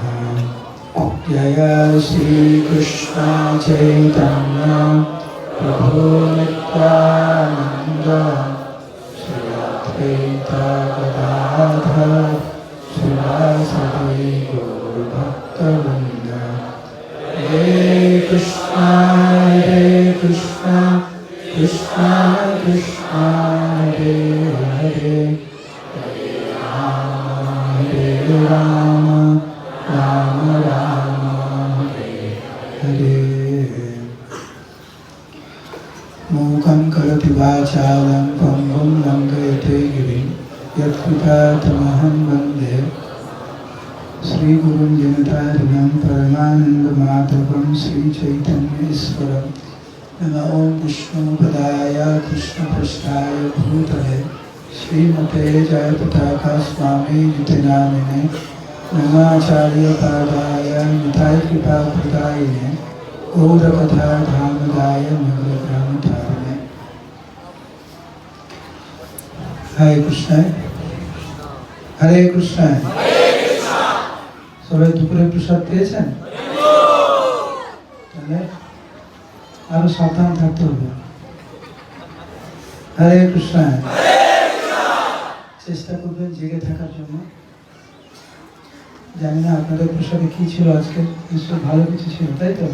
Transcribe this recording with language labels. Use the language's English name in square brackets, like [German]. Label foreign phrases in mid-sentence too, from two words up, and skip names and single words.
[Sanskrit] जय श्रीकृष्ण चैतन्य प्रभु नित्यानन्द श्री अद्वैत गदाधर श्रीवासदि गौरभक्तवृन्द। हरे कृष्णा कृष्णा कृष्णा हरे हरे हरे राम राम राम हरे हरे। मूकं करोति वाचालं पङ्गुं लङ्घयते गिरिं यत्कृपातमहं वन्दे श्रीगुरुं जगदाधिपं परमानन्दमाधवं श्रीचैतन्येश्वरं। नमः ॐ विष्णुपदाय कृष्णपृष्ठाय भूतले श्रीमते जयपताका स्वामीनिति नामिने। नमाचार्यपादाय नितायकृपाप्रदायिने गौरकथाधामदाय मङ्गलग्रामधारिणे। हरे कृष्ण हरे कृष्ण। [Bangla] সবাই দুপুরে প্রসাদ পেয়েছেন? তাহলে আরো সাবধান থাকতে হবে। হরে কৃষ্ণ। চেষ্টা করবেন জেগে থাকার জন্য। জানি না আপনাদের প্রসাদে কি ছিল আজকে, নিশ্চয়ই ভালো কিছু ছিল, তাই তো?